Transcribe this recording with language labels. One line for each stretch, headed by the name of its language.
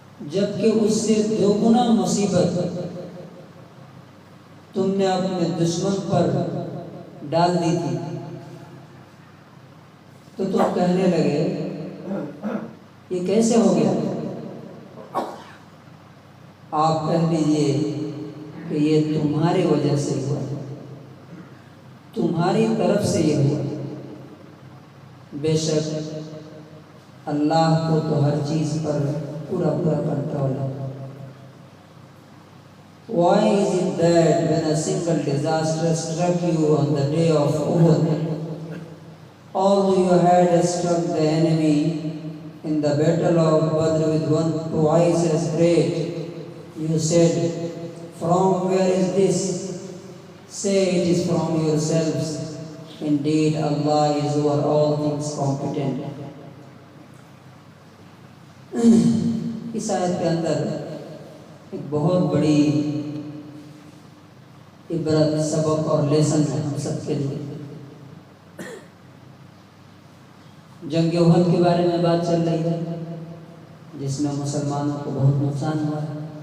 Urdu: جبکہ اس سے دو گنا مصیبت تم نے اپنے دشمن پر ڈال دی تھی، تو تم کہنے لگے یہ کیسے ہو گیا؟ آپ کہہ دیجئے کہ یہ تمہاری وجہ سے ہوا، تمہاری طرف سے یہ ہوا. بے شک اللہ کو تو ہر چیز پر پورا کنٹرول ہے.
English: Why is it that when a single disaster struck you on the day of Uhud, although you had struck the enemy in the battle of Badr with one twice as great, you said, "From where is this?" Say, it is from yourselves. Indeed, Allah is over all things competent.
Urdu: اس آیت کے اندر ایک بہت بڑی عبرت، سبق اور lesson ہے ہم سب کے لیے. جنگ احد کے بارے میں بات چل رہی ہے، جس میں مسلمانوں کو بہت نقصان ہوا ہے.